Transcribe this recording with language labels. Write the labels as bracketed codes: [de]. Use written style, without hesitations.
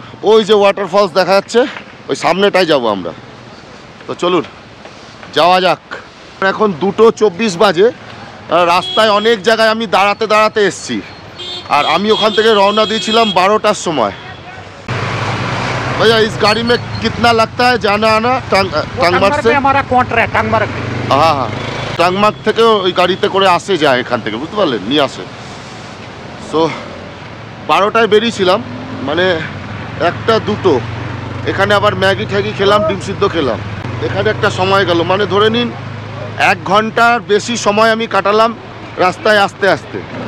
[bn] ওই যে ওয়াটারফলস দেখা যাচ্ছে, ওই সামনেটাই যাব আমরা। তো চলুন যাওয়া যাক। এখন 2:24 বাজে। রাস্তায় অনেক জায়গায় আমি দাঁড়াতে দাঁড়াতে এসছি। আর আমি ওখান থেকে রওনা দিয়েছিলাম 12টার সময়। [hi] भैया इस गाड़ी में कितना लगता है जाना आना टांगमार्ग से? हमारा क्वार्टर है टांगमार्ग। [bn] হ্যাঁ হ্যাঁ, টাংমার্গ থেকে ওই গাড়িতে করে আসে যায় এখান থেকে, বুঝতে পারলেন, নিয়ে আসে। সো 12টায় বেরিয়েছিলাম, মানে 1টা 2টো। এখানে আবার ম্যাগি ঠ্যাগি খেলাম, ডিম সিদ্ধ খেলাম। এখানে একটা সময় গেল, মানে ধরে নিন 1 ঘন্টার বেশি সময় আমি কাটালাম রাস্তায় আসতে আসতে।